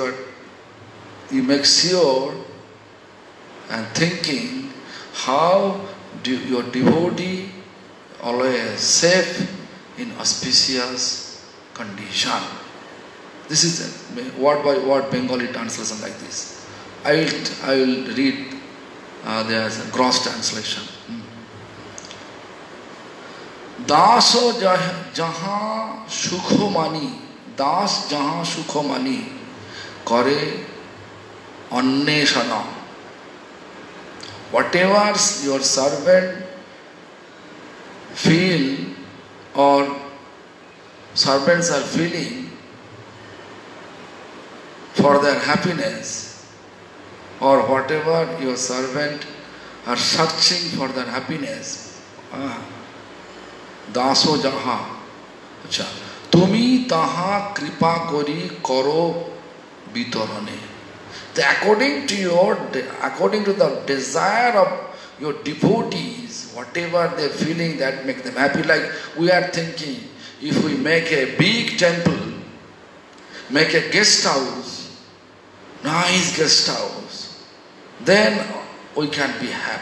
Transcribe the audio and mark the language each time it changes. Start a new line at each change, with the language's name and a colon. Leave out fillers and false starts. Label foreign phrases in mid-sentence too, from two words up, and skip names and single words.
English: You you make sure and thinking how your devotee always safe in auspicious condition. This is a word by word Bengali translation like this. I will read. There's a gross translation.
Bangla: দাস যাহা সুখ মানি, দাস যাহা সুখ মানি, করে অন্বেষণ.
English: Whatever your servant feel or servants are feeling for their happiness, or whatever your servant are searching for their happiness,
Bangla: দাস যাহা, আচ্ছা, তুমি তাহা কৃপা করি করো বিতরণে.
English: According to the desire of your devotees, whatever they are feeling that make them happy. Like we are thinking, if we make a big temple, make a guest house, nice guest house, then we can be happy.